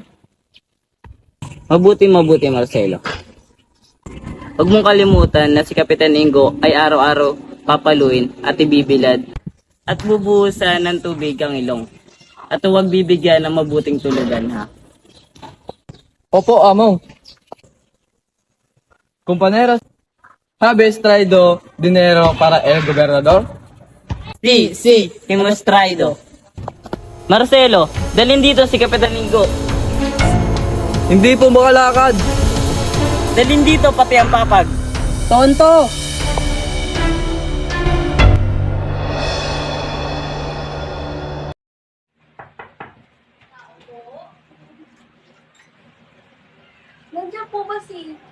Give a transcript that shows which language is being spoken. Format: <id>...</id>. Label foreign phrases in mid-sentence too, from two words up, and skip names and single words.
<tl>Mabuti Marcelo. Huwag mong kalimutan na si Kapitan Linggo ay araw-araw papaluin at ibibilad at bubuhusan ng tubig ang ilong. At huwag bibigyan ng mabuting tulugan ha. Opo, amo.</tl> <es>Compañeros, habes traído dinero para el gobernador? Si, hemos traído.</es> <tl>Marcelo, dalhin dito si Kapitan Linggo. Hindi po makalakad. Dalhin dito pati ang papag.</tl> <es>Tonto!</es> <tl>Nandiyan po ba si...</tl>